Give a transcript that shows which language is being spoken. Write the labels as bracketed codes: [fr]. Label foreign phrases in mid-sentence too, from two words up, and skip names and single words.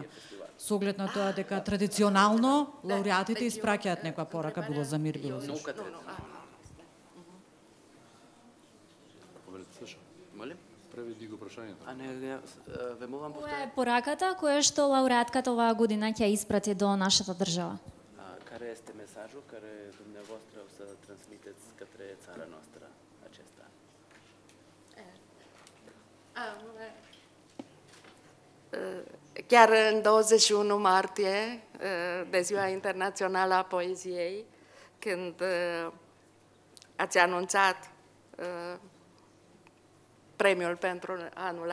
[mk] Со оглед на тоа дека традиционално лауреатите испраќаат некоја порака, било за мир, било за што. Преведи го прашањето. Која е пораката која што лауреатката оваа година ќе испрати до нашата држава? [ro] Care este mesajul care dumneavoastră o să transmiteți către țara noastră acesta? Chiar în 21 martie, de Ziua Internațională a Poeziei, când ați anunțat premiul pentru anul